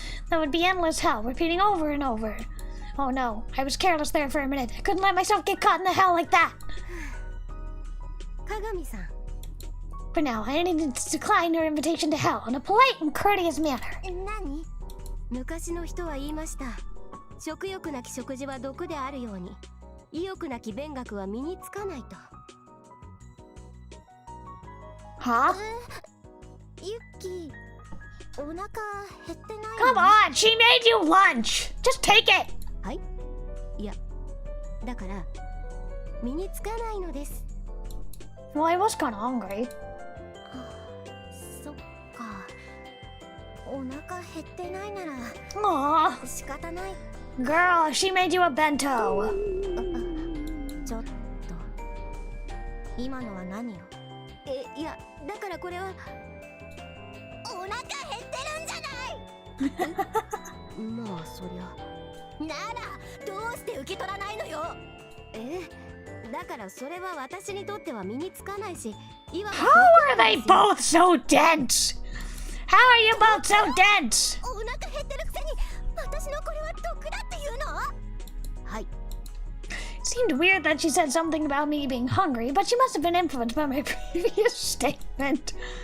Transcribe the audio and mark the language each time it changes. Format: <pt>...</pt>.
<en>That would be endless hell, repeating over and over. Oh no, I was careless there for a minute. I couldn't let myself get caught in the hell like that. Kagami-san. For now, I needed to decline her invitation to hell in a polite and courteous manner.</en> <ja>何？昔の人は言いました。食欲なき食事は毒であるように、意欲なき勉学は身につかないと。</ja> <en>Huh?</en> <ja>ユッキー、お腹減ってない？</ja> <en>Come on, she made you lunch! Just take it!</en> <ja>はい？いや、だから身につかないのです。</ja> <en>Well, I was kinda hungry.</en> <ja>そっか。お腹減ってないなら</ja> <en>Aww.</en> <ja>仕方ない。</ja> <en>Girl, she made you a bento.</en> <ja>ちょっと今のは何よ？いや、だからこれはお腹減ってるんじゃないまあそりゃならどうして受け取らないのよ。だからそれは私にとっては身につかないし、いわば</ja> <en>How are they both so dense? How are you both so dense?</en> <ja>お腹減ってるくせに私のこれは毒だって言うの？はい。</ja> <en>It seemed weird that she said something about me being hungry, but she must have been influenced by my previous statement.</en>